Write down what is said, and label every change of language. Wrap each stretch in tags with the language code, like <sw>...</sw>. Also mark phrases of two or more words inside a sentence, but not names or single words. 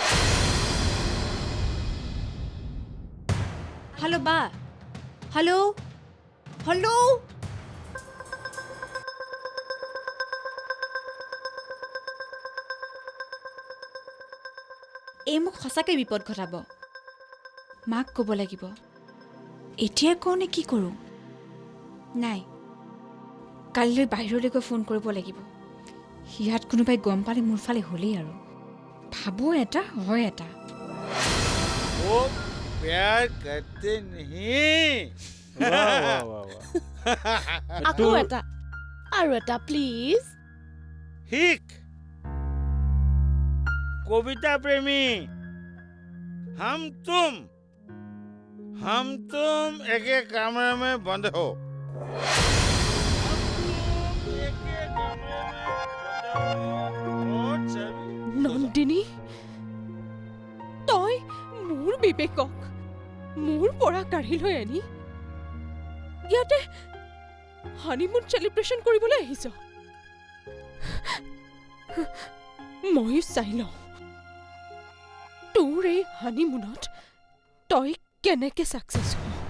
<as>হেল্ল' বা হেল্ল' হেল্ল' এই মোক সঁচাকৈ বিপদ ঘটাব মাক ক'ব লাগিব এতিয়াই কওঁ নে কি কৰোঁ নাই কালিলৈ বাহিৰলৈ গৈ ফোন কৰিব লাগিব ইয়াত কোনোবাই গম পালে মোৰ ফালে হ'লেই আৰু ভাবোঁ এটা হয় এটা</as> <hi>वो प्यार करते नहीं वाह, वाह, वाह, वाह।</hi> <as>আকৌ এটা আৰু এটা প্লিজ</as> <hi>हिक कविता प्रेमी हम तुम एक एक कमरे में बंद हो</hi> <as>নন্দিনী তই মোৰ বিবেকক মোৰ পৰা কাঢ়ি লৈ আনি ইয়াতে</as> <en>honeymoon celebration</en> <as>কৰিবলৈ আহিছ ময়ো চাই লওঁ তোৰ এই হানিমুনত তই কেনেকে ছাকচেছ হ</as>